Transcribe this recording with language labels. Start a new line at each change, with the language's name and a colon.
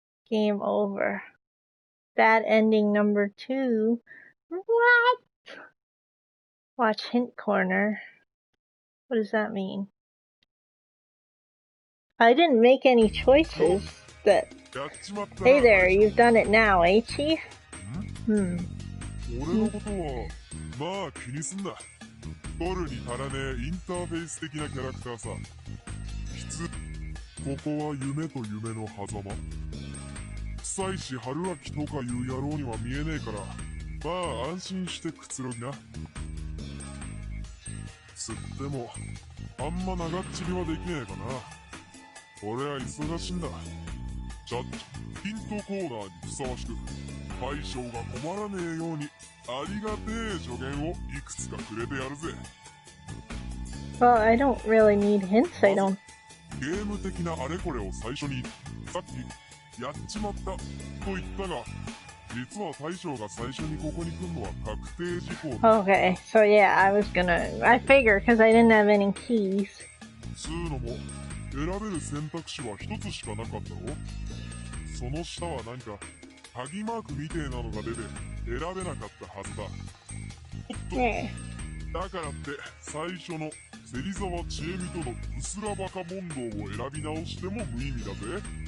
English: Game over. Bad ending number 2. What? Watch hint corner. What does that mean? I didn't make any choices. Hey there, you've done it now, eh, Chief?
Japanese: 俺のことはまあ気にすんな。取るに足らねえインターフェース的なキャラクターさ。ここは夢と夢の狭間。妻子春明とかいう野郎には見えねえから、まあ安心してくつろぎな。つっても、あんま長っちりはできねえかな。俺は忙しいんだ。じゃっヒントコーナーにふさわしく、大将が困らねえように、ありがてえ助言をいくつかくれてやるぜ。
English: Well, I don't really need hints, I don't.
Japanese: ゲーム的なあれこれを最初に、さっき、やっちまったと言ったが、実は大将が最初にここに来るのは確定事項だ。
English: Okay, so yeah, I figured because I didn't have any keys.
Japanese: つうのも、選べる選択肢は一つしかなかったろ。その下は何か、鍵マークみてえなのが出て、選べなかったはずだ。おっと、
English: Yeah.
Japanese: だからって、最初の芹沢千恵美とのうすらバカ問答を選び直しても無意味だぜ。